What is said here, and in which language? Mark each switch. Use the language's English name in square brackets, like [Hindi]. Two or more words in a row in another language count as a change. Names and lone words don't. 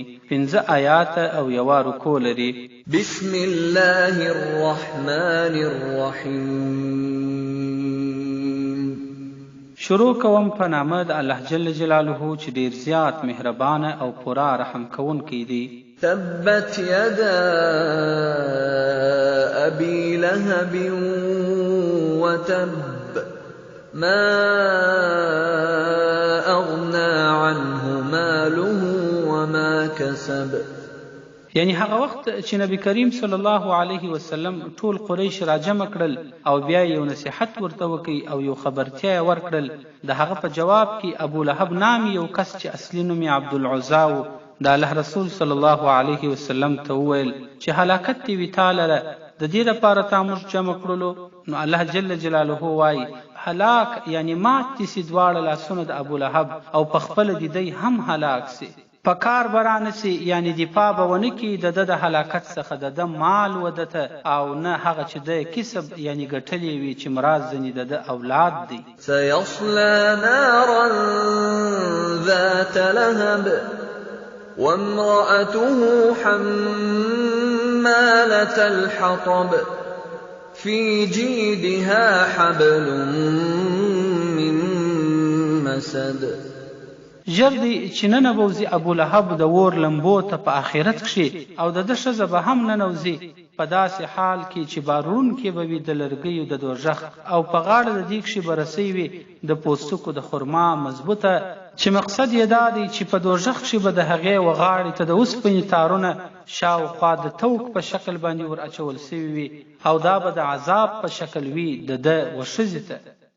[Pashto] 15 آیات او یو رکوع لري. [Arabic] بسم الله الرحمن الرحیم. [Pashto] شروع کوم په نامه د الله [Arabic] جل جلاله [Pashto] چې ډیر زیات مهربان او پورا رحم کوونکی دی. [Arabic] تبت يدا أبي لهب وتب ما أغنى عنه ماله وما كسب. [Pashto] یعنی هغه وخت چې نبی کریم [Arabic] صلی الله علیه وسلم [Pashto] ټول قریش راجمع کړل او بیا یو نصیحت ورته وکي او یو خبرتیا ورکړل. د هغه په جواب کې ابو لهب نام یو کس چې اصلي نوم یې عبدالعزا و د الله رسول [Arabic] صلی الله علیه وسلم [Pashto] ته وویل چې هلاکت دې وي تعالی د دې لپاره تا موږ جمع کړلو. نو الله [Arabic] جل جلاله [Pashto] وایي هلاک یعنی مات دي سي دواړه لاسونه د ابو لهب او په خپله د دی هم هلاک سي. په کار برانه سي یعنی دفاع به ونه کړي د د هلاکت څخه د ده مال ودته او نه هغه چې د کسب یعنی ګټلې وي چې مراد ځنې د اولاد دی. [Arabic] سيصلى نارا ذات لهب وامرأته حمالة الحطب في جيدها حبل من مسد. [Pashto] ژر دی چې ننوځي ابو لهب د اور لمبو ته په آخرت کښې او د ده ښځه به هم ننوځي په داسې حال کې چې بارونکې به وي د لرګیو د دوژخ او په غاړه د دې کښې به رسۍ وي د پوستکو د خرما مضبوطه چې مقصد یې دا دی چې په دوژخ کښې به د هغې وغاړې ته د اوسپنې تارونه شاوخوا د توک په شکل باندې ور اچول سوي وي او دا به د عذاب په شکل وي د ده و ښځې ته.